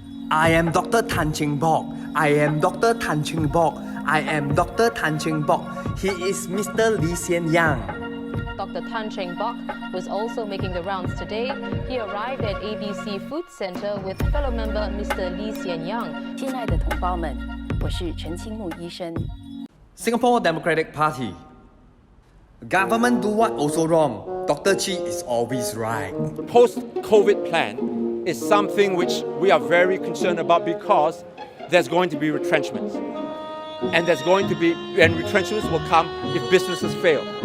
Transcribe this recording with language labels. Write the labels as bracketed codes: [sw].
[en] I am Dr. Tan Cheng Bock. I am Dr. Tan Cheng Bock. I am Dr. Tan Cheng Bock. He is Mr. Lee Hsien Yang. Dr. Tan Cheng Bock was also making the rounds today. He arrived at ABC Food Centre with fellow member Mr. Lee Hsien Yang. [zh] 亲爱的同胞们，我是陈清木医生。 [en] Singapore Democratic Party. Government do what also wrong. Dr. Chi is always right. Post-COVID plan is something which we are very concerned about because there's going to be retrenchments. And retrenchments will come if businesses fail.